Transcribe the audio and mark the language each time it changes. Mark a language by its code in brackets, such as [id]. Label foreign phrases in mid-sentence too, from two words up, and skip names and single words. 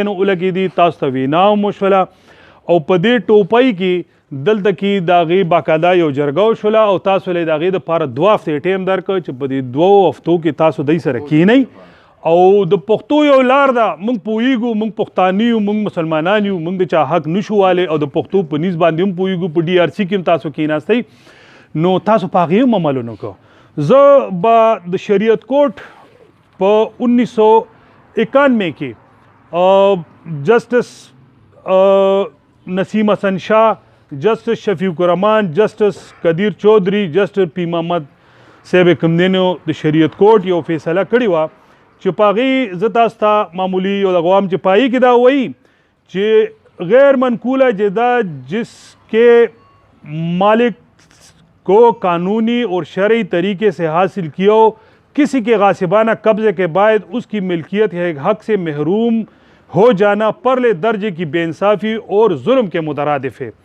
[ps] نو ولګېدي تاسو ته وینا هم وشوله او په دې ټوپۍ کې دلته کې د هغې باقاعده یو جرګه وشوله او تاسو له د هغې دپاره 2 هفتې ټیم درکړ چې په دې 2 هفتو کې تاسو دوی سره کینئ او د پښتو یو لار ده موږ پوهیږو موږ پښتانه یو موږ مسلمانان یو موږ د چا حق نشو والی او د پښتو په نیز باندې هم پوهیږو په ډي آر سی کې هم تاسو کیناستئ نو تاسو په هغې هم عمل ونه کړو. زه به د شریعت کورټ په 1991 کې جسټس نسیم حسن شاہ جسٹس شفیق الرحمان جسٹس قدیر چودھری جسٹس پی محمد صاحب کوم دی نو د شریعت کورټ یو فیصله کړې وه چې په هغې زه تاسو ته معمولي یو دغه وایم چې په هغې کې دا وایي [ur] چې غیر منقولہ جائیداد جس کے مالک کو قانونی اور شرعی طریقے سے حاصل کیا ہو، کسی کے غاصبانہ قبضے کے بعد اس کی ملکیت یا حق سے محروم ہو جانا پرلے درجے کی بے انصافی اور ظلم کے مترادف ہے۔